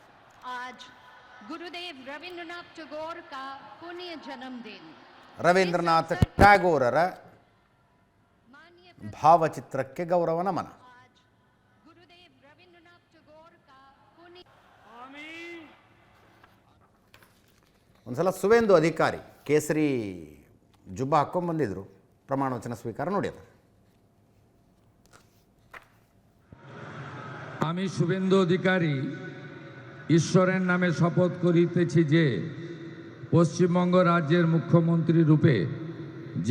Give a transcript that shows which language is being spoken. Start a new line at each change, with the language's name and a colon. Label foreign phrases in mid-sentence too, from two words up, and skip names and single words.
Kannada: ರವೀಂದ್ರನಾಥ್ ಟ್ಯಾಗೋರರ ಭಾವಚಿತ್ರಕ್ಕೆ ಗೌರವ ನಮನ. ಒಂದ್ಸಲ ಸುವೇಂದು ಅಧಿಕಾರಿ ಕೇಸರಿ ಜುಬ್ಬ ಹಾಕ್ಕೊಂಡು ಬಂದಿದ್ರು, ಪ್ರಮಾಣ ವಚನ ಸ್ವೀಕಾರ ನೋಡಿ. ಅದು
Bangla: আমি শুভেন্দু অধিকারী ঈশ্বরের নামে শপথ করিতেছি যে পশ্চিমবঙ্গ রাজ্যের মুখ্যমন্ত্রী রূপে যে